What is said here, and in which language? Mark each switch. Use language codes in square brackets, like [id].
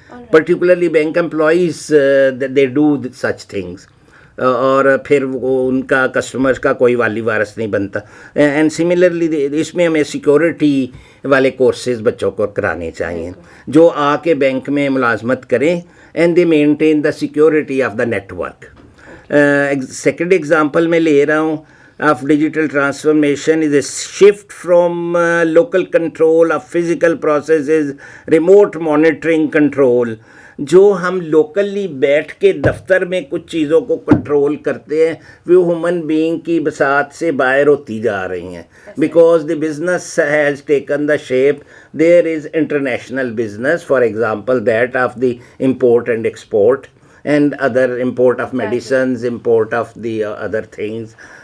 [ur] Particularly bank employees [en] they do such things, [ur] اور پھر وہ ان کا کسٹمرز کا کوئی والی وارث نہیں بنتا. اینڈ سملرلی اس میں ہمیں سیکورٹی والے کورسز بچوں کو کرانے چاہیے جو آ کے بینک میں ملازمت کریں and [en] They maintain the security of the network. [ur] Second example میں لے رہا ہوں [en] of digital transformation is a shift from local control of physical processes, remote monitoring control, [ur] جو ہم لوکلی بیٹھ کے دفتر میں کچھ چیزوں کو کنٹرول کرتے ہیں وہ ہیومن بینگ کی بساط سے باہر ہوتی جا رہی ہیں, [en] Because the business has taken the shape. There is international business, for example that of the import and export and other import of medicines, import of the other things.